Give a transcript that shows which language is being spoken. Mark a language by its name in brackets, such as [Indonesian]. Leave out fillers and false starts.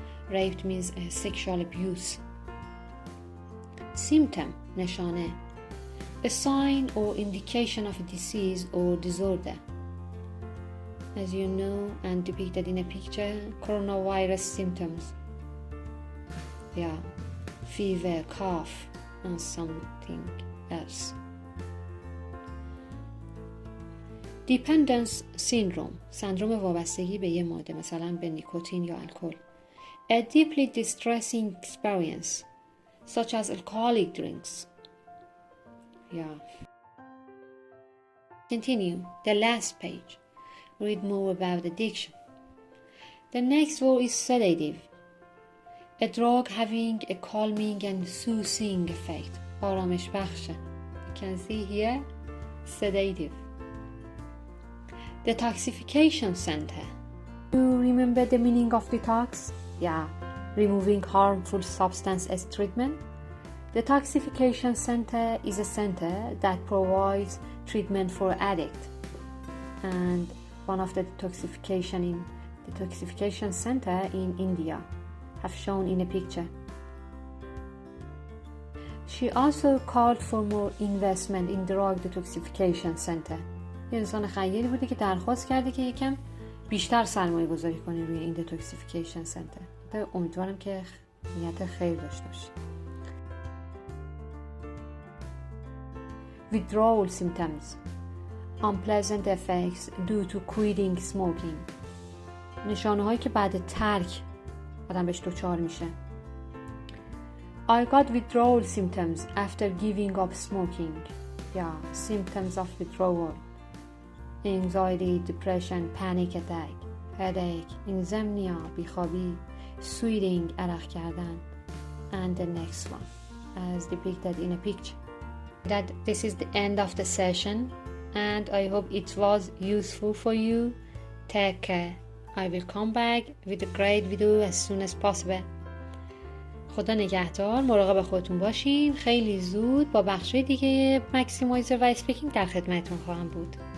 [English] Raped means sexual abuse. Symptom, نشانه, a sign or indication of a disease or disorder. As you know and depicted in a picture, coronavirus symptoms. Fever, cough, and something else. [Persian] Dependence syndrome, سندروم وابستگی به یه ماده، مثلا به نیکوتین یا الکل. [English] A deeply distressing experience, such as alcoholic drinks. Continue, the last page. Read more about addiction. The next word is sedative, a drug having a calming and soothing effect. [Persian] آرامش بخشه. [English] You can see here, sedative. Detoxification center. You remember the meaning of detox? Removing harmful substance as treatment. Detoxification center is a center that provides treatment for addict. And one of the detoxification center in India have shown in a picture. She also called for more investment in drug detoxification center. [Persian] یه انسان خیری بوده که درخواست کرده که یکم بیشتر سرمایه گذاری کنی روی این detoxification center. امیدوارم که نیت خیر داشته باشی. [English] Withdrawal symptoms, unpleasant effects due to quitting smoking. [Persian] نشانه هایی که بعد ترک آدم بهش دچار میشه. [English] I got withdrawal symptoms after giving up smoking. Symptoms of withdrawal: anxiety, depression, panic attack, headache, insomnia, [Persian] بیخوابی, [English] sweating, [Persian] عرق کردن, [English] and the next one, as depicted in a picture. That this is the end of the session, and I hope it was useful for you. Take care. I will come back with a great video as soon as possible. [Persian] خدا نگهدار. مراقب خودتون باشین. خیلی زود با بخشای دیگه مکسیمایزر و اسپیکینگ در خدمتتون خواهم بود.